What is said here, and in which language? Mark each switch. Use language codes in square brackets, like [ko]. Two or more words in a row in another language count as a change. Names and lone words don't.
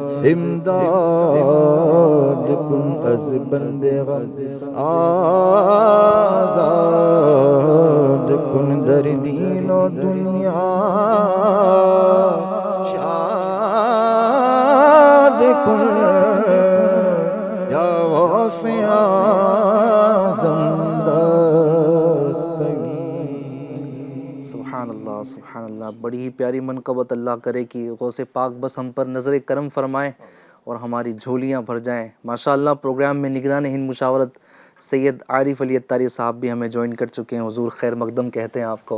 [fa] امداد کن از بندے غم آزاد کن در دین و دنیا شاد کن یا غوث اعظم دستگیر [ar] سبحان اللہ سبحان اللہ، [ur] بڑی ہی پیاری منقبت، اللہ کرے کہ غوث پاک بس ہم پر نظر کرم فرمائیں اور ہماری جھولیاں بھر جائیں۔ ماشاءاللہ پروگرام میں نگران ہند مشاورت سید عارف علی اتاری صاحب بھی ہمیں جوائن کر چکے ہیں، حضور خیر مقدم کہتے ہیں آپ کو،